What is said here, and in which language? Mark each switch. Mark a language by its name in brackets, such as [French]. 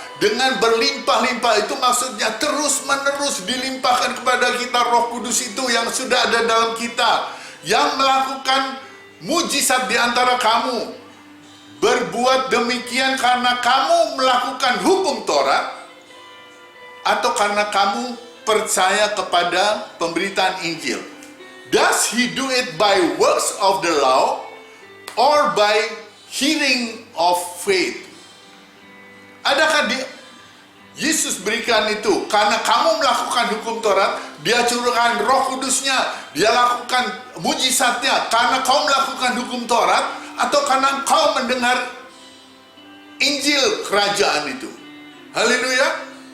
[Indonesian] Dengan berlimpah-limpah itu maksudnya terus-menerus dilimpahkan kepada kita Roh Kudus itu yang sudah ada dalam kita, yang melakukan mujizat di antara kamu. Berbuat demikian karena kamu melakukan hukum Taurat, atau karena kamu percaya kepada pemberitaan Injil? [English] Does he do it by works of the law or by hearing of faith? [Indonesian] Adakah Yesus berikan itu karena kamu melakukan hukum Taurat, Dia curahkan Roh Kudusnya, Dia lakukan mujizatnya karena kau melakukan hukum Taurat, atau karena kau mendengar Injil kerajaan itu? Haleluya.